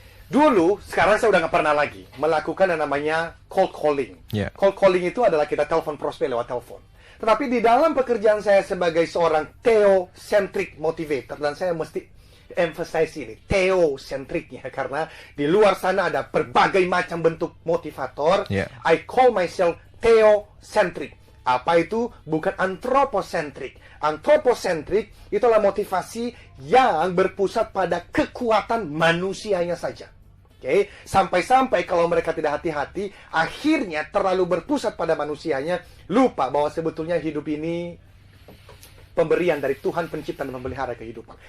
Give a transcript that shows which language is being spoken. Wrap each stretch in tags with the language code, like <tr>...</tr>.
<id>Dulu, sekarang saya udah nggak pernah lagi melakukan yang namanya cold calling. Yeah. Cold calling itu adalah kita telepon prospek lewat telepon. Tetapi di dalam pekerjaan saya sebagai seorang theocentric motivator, dan saya mesti emphasize ini, theocentricnya, karena di luar sana ada berbagai macam bentuk motivator. Yeah.</id> <en>I call myself theocentric.</en> <id>Apa itu? Bukan anthropocentric. Anthropocentric itulah motivasi yang berpusat pada kekuatan manusianya saja. Oke, sampai-sampai kalau mereka tidak hati-hati, akhirnya terlalu berpusat pada manusianya, lupa bahwa sebetulnya hidup ini pemberian dari Tuhan pencipta dan memelihara kehidupan.</id>